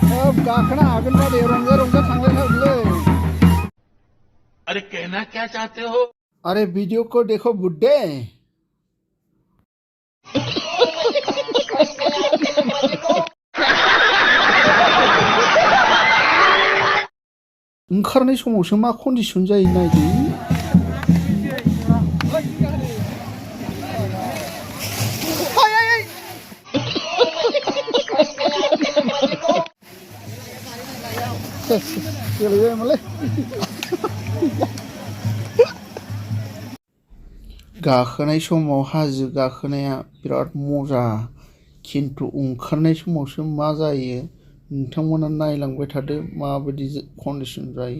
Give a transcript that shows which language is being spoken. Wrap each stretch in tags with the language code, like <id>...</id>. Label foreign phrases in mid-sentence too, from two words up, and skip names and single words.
<brx>गाखोनो हागोन बादे रंजा रंजा थांलायथारगोनलै।</brx> <hi>अरे कहना क्या चाहते हो? अरे वीडियो को देखो बुड्ढे।</hi> <brx>ओंखारनाय समावसो मा कन्डिसन जायो नायदो। गेलेबायमोनलै गाखोनाय समाव हाजो गाखोनाया बिराद मजा, खिन्थु ओंखारनाय समावसो मा जायो नोंथांमोना नायलांबाय थादो माबायदि कन्डिसन जायो।</brx>